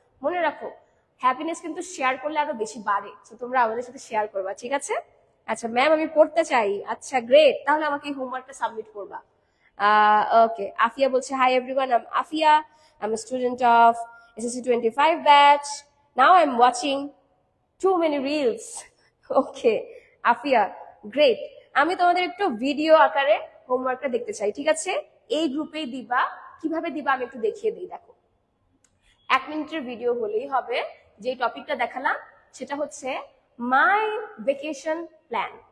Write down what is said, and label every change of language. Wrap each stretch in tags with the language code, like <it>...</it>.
<bn>মনে রাখো, হ্যাপিনেস কিন্তু শেয়ার করলে আরো বেশি বাড়ে। তো তোমরা আমাদের সাথে শেয়ার করবা, ঠিক আছে? আচ্ছা ম্যাম, আমি পড়তে চাই। আচ্ছা গ্রেট, তাহলে আমাকে এই হোমওয়ার্কটা সাবমিট করবা। ওকে, আফিয়া বলছে</bn> <en>Hi everyone, I am Afia, I am a student of SSC 25 batch. Now I'm watching too many reels.</en> <bn>Okay Afia, great. আমি তোমাদের একটু ভিডিও আকারে হোমওয়ার্কটা দেখতে চাই, ঠিক আছে? এই গ্রুপেই দিবা। কিভাবে দিবা আমি একটু দেখিয়ে দিই। দেখো, 1 মিনিটের ভিডিও হলেই হবে। যে টপিকটা দেখালাম সেটা হচ্ছে মাই ভেকেশন প্ল্যান।</bn>